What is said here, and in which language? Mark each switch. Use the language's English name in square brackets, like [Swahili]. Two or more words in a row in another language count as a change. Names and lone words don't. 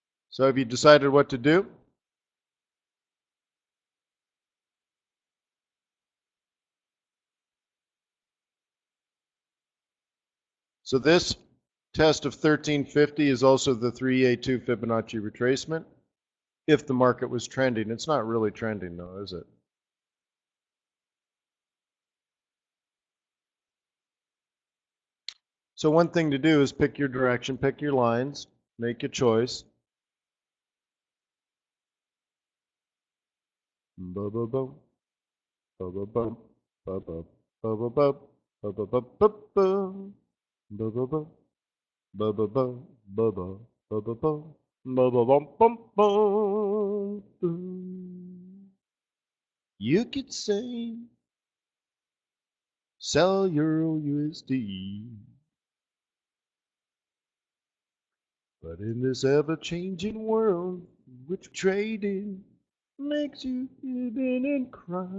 [English] So have you decided what to do? So this test of 1350 is also the 3A2 Fibonacci retracement if the market was trending. It's not really trending though, is it? So one thing to do is pick your direction, pick your lines, make a choice. Ba-ba-bum, ba-ba-bum, ba-ba, ba-ba-bum, ba-ba-bum, ba-ba-bum, ba-ba-bum, ba-ba, ba-ba-bum, ba-ba-bum, bum, bum. You could say, sell Euro USD. But in this ever-changing world, which trading makes you hidden and cry.